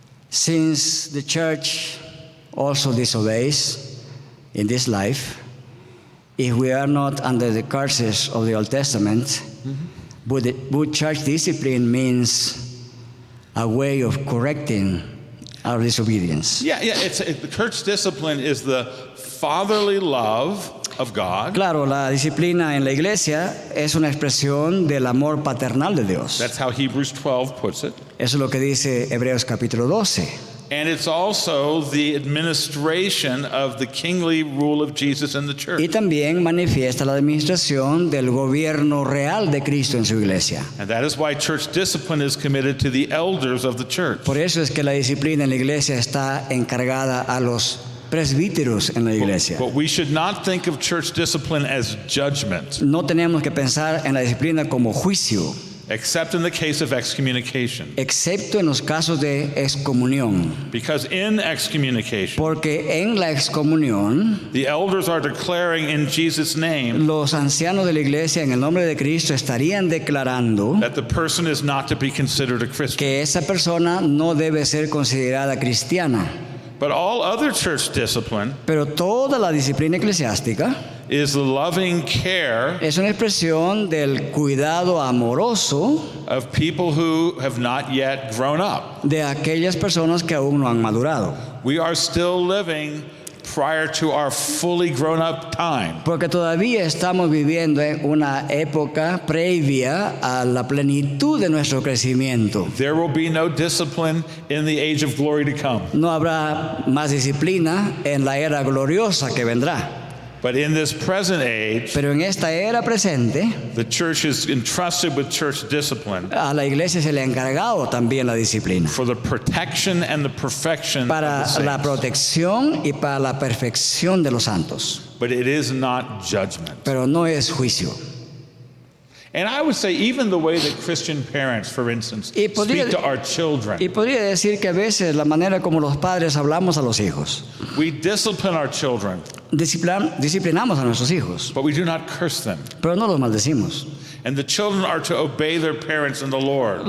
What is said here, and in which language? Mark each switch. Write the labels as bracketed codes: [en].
[en] Since the church also disobeys in this life, if we are not under the curses of the Old Testament, but church discipline means a way of correcting our disobedience. Yeah, the church discipline is the fatherly love of God. [es] Claro, la disciplina en la iglesia es una expresión del amor paternal de Dios. [en] That's how Hebrews 12 puts it. [es] Eso es lo que dice Hebreos capítulo 12. [en] And it's also the administration of the kingly rule of Jesus in the church. [es] Y también manifiesta la administración del gobierno real de Cristo en su iglesia. [en] And that is why church discipline is committed to the elders of the church. [es] Por eso es que la disciplina en la iglesia está encargada a los presbíteros en la iglesia. [en] But we should not think of church discipline as judgment, [es] No tenemos que pensar en la disciplina como juicio, [en] except in the case of excommunication. [es] excepto en los casos de excomunión. [en] Because in excommunication, [es] Porque en la excomunión, [en] the elders are declaring in Jesus' name [es] los ancianos de la iglesia en el nombre de Cristo estarían declarando [en] that the person is not to be considered a Christian. [es] que esa persona no debe ser considerada cristiana. [en] But all other church discipline [es] Pero toda la disciplina eclesiástica [en] is the loving care [es] es una expresión del cuidado amoroso [en] of people who have not yet grown up. [es] de aquellas personas que aún no han madurado. [en] We are still living prior to our fully grown up time. [es] Porque todavía estamos viviendo en una época previa a la plenitud de nuestro crecimiento. [en] There will be no discipline in the age of glory to come. [es] No habrá más disciplina en la era gloriosa que vendrá. [en] But in this present age, [es] Pero en esta era presente, [en] the church is entrusted with church discipline [es] a la iglesia se le ha encargado también la disciplina [en] for the protection and the perfection [es] para [en] of the [es] la [en] saints. [es] protección y para la perfección de los santos. [en] But it is not judgment. [es] Pero no es juicio. [en] And I would say even the way that Christian parents, for instance, [es] Y podría- [en] speak to our children. [es] Y podría decir que a veces la manera como los padres hablamos a los hijos, [en] We discipline our children, [es] disciplinamos a nuestros hijos, [en] but we do not curse them. [es] pero no los maldecimos. [en] And the children are to obey their parents in the Lord.